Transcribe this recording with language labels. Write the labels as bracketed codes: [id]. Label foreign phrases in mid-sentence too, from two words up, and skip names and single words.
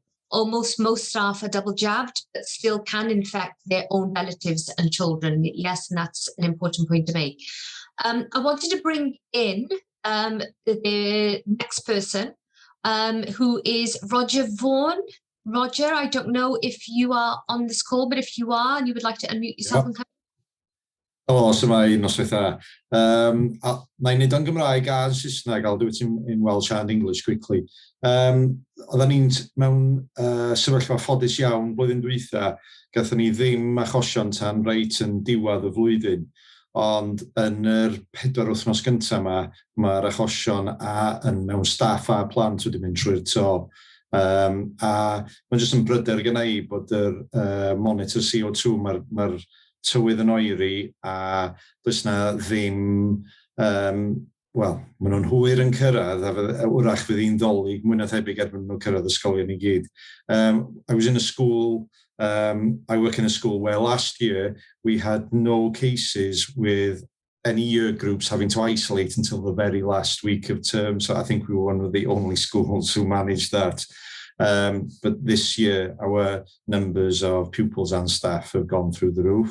[en] Almost most staff are double jabbed, but still can infect their own relatives and children. Yes, and that's an important point to make. I wanted to bring in the next person, who is Roger Vaughan. Roger, I don't know if you are on this call, but if you are and you would like to unmute yourself and come. [cy] Helo, sy'n noswaith dda. Na'n neud o'n Gymraeg a yn Saesneg, [en] I'll do it in Welsh and English quickly. [cy] Oedden ni'n mewn sefyllfa ffodus iawn blwyddyn dwytha, gathon ni ddim achosion tan reit yn diwedd y flwyddyn. Ond yn yr 4 wythnos gyntaf mae'r achosion mewn staff a plant wedi mynd trwy'r to. A mae'n jyst yn bryder gyda i bod yr monitor CO2, mae'r tywydd yn oeri a does na ddim, wel, maen nhw'n hwyr yn cyrraedd a wrach fydd hi'n dolyg mwy na thebyg erbyn nhw'n cyrraedd ysgolion i gyd. [en] I was in a school, I work in a school where last year we had no cases with any year groups having to isolate until the very last week of term. So I think we were one of the only schools who managed that. But this year our numbers of pupils and staff have gone through the roof.